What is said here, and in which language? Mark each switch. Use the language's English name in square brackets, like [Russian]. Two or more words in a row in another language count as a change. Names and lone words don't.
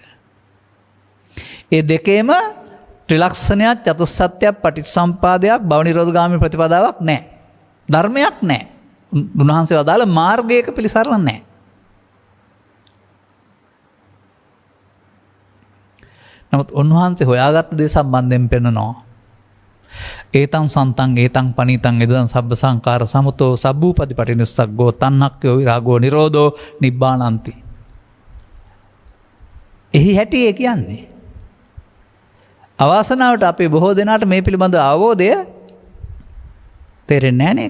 [Sinhala] ඒ දෙකේම ත්‍රිලක්ෂණයක්, චතුස්සත්‍යයක්, පටිච්චසම්පාදයක්, භව නිරෝධගාමී ප්‍රතිපදාවක් නැහැ. ධර්මයක් නැහැ. උන්වහන්සේ වදාළ මාර්ගයක පිළිසරණ නැහැ. නමුත් උන්වහන්සේ හොයාගත්ත දේ සම්බන්ධයෙන් පෙන්නනවා. [Pali] ඒතං සන්තං ඒතං පනීතං ඉදං සබ්බ සංකාර සමුතෝ සබ්බූපදි පටිනිස්සග්ගෝ තණ්හක්ඛයෝ විරාගෝ නිරෝධෝ නිබ්බානಂತಿ. [Sinhala] එහි හැටි ඒ කියන්නේ. අවාසනාවට අපේ බොහෝ දෙනාට මේ පිළිබඳ අවබෝධය තේරෙන්නේ නැහැ නේක.